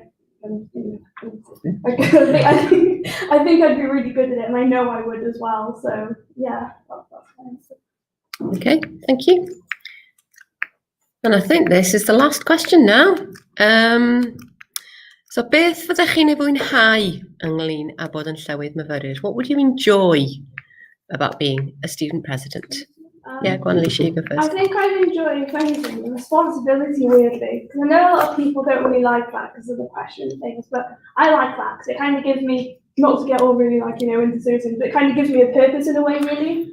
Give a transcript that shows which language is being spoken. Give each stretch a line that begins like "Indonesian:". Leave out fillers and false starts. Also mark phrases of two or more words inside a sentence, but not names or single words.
English: And, I think I'd be really good at it, and I know I would as well. So yeah, that's fine. Okay, thank you. And I think this is the last question now.
Welsh: So beth fyddech chi'n ei fwynhau ynglyn â bod yn llywydd myfyriwr?
English: What would you enjoy about being a student president? Yeah, go on, Alicia, you go first. I think I'd enjoy, if anything, the responsibility, weirdly. Because I know a lot of people don't really like that because of the pressure and things, but I like that because it kind of gives me, not to get all really into certain, but it kind of gives me a purpose in a way, really.